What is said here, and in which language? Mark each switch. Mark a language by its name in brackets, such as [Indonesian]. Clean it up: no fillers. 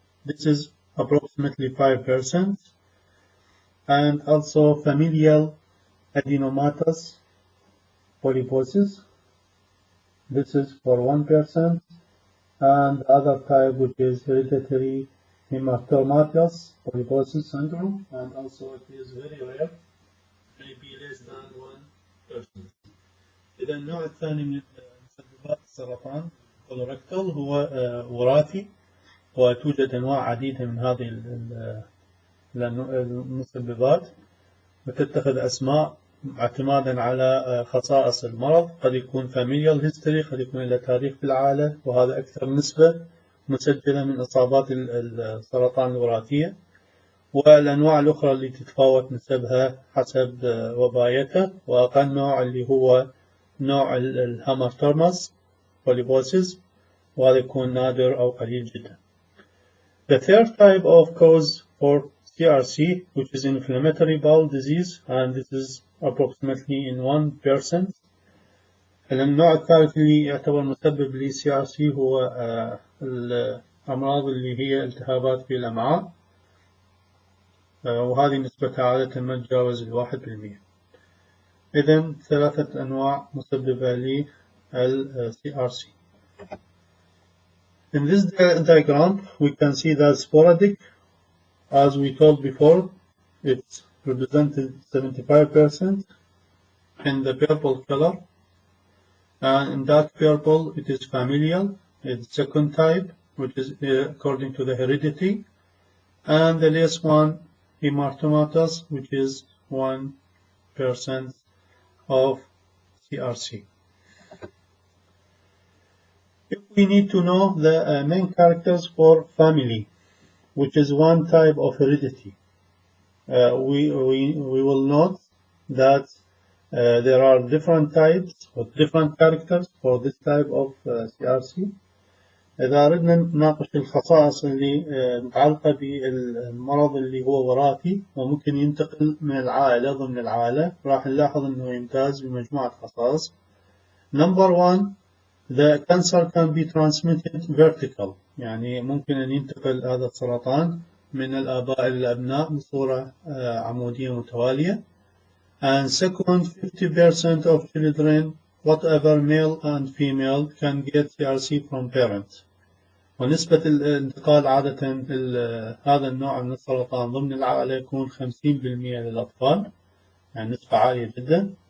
[English] This is approximately 5%, and also familial adenomatous polyposis. This is for 1%, and the other type, which is hereditary Hamartomatous polyposis syndrome, and also it is very rare, maybe less than 1%. [Arabic] إذا النوع الثاني من مسببات السرطان colorectal هو وراثي، وتوجد أنواع عديدة من هذه المسببات، وتتخذ أسماء اعتمادا على خصائص المرض. قد يكون [English] familial history، [Arabic] قد يكون له تاريخ في العائلة، وهذا أكثر نسبة مسجلة من إصابات السرطان الوراثية. والأنواع الأخرى اللي تتفاوت نسبها حسب وبايتها، وأقل نوع اللي هو نوع الهامرتوماس polyposis، وهذا يكون نادر أو قليل جدا. [English] The third type of cause for CRC, which is inflammatory bowel disease, and this is approximately in 1%. [Arabic] النوع الثالث اللي يعتبر مسبب ل CRC هو الأمراض اللي هي التهابات في الأمعاء، وهذه نسبتها عادة ما تتجاوز 1%. إذن ثلاثة أنواع مسببة ل CRC. [English] In this diagram, we can see that sporadic, as we told before, it's represented 75% in the purple color, and in dark purple it is familial, it's second type, which is according to the heredity, and the last one Hamartomatous, which is 1% of CRC. If we need to know the main characters for family, which is one type of heredity, we will note that there are different types or different characters for this type of CRC. [Arabic] إذا أردنا نناقش الخصائص اللي متعلقة بالمرض اللي هو وراثي وممكن ينتقل من العائلة ضمن العائلة، راح نلاحظ أنه يمتاز بمجموعة خصائص. [English] Number one, the cancer can be transmitted vertical، [Arabic] يعني ممكن أن ينتقل هذا السرطان من الآباء إلى الأبناء بصورة عمودية متوالية. [English] And second, 50% of children, whatever male and female, can get CRC from parents. [Arabic] ونسبة الانتقال عادة هذا النوع من السرطان ضمن العائلة يكون 50% للأطفال، يعني نسبة عالية جدا.